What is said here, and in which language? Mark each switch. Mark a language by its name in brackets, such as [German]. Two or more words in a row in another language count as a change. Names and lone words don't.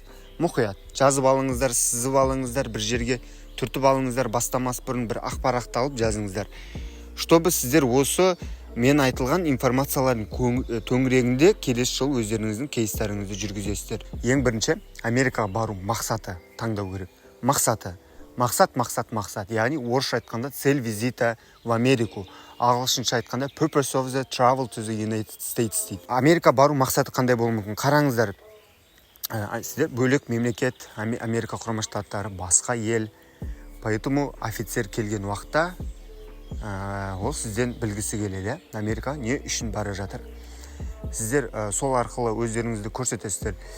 [Kazakh] Мұқият жазып алыңыздар, сызып алыңыздар, бір жерге түртіп алыңыздар, бастамас бұрын бір ақпаратты алып жазыңыздар. Чтобы сіздер осы мен айтылған информациялардың төңірегінде келесі жол өздеріңіздің кейстарыңызды жүргізесіздер. Ең бірінші, Америкаға бару мақсаты таңдау керек. Мақсат. Яғни орысша айтқанда [Russian] цель визита в Америку. [Kazakh] Ағылшынша айтқанда [English] purpose of the travel to the United States [Kazakh] дейді. Америка бару мақсаты қандай болуы мүмкін? Қараңыздар. Сіздер бөлек мемлекет, Америка Құрама Штаттары басқа ел. Поэтому офицер келген уақытта ол сізден білгісі келеді. Америка не үшін бара жатыр? Сіздер сол арқылы өздеріңізді көрсетесіздер.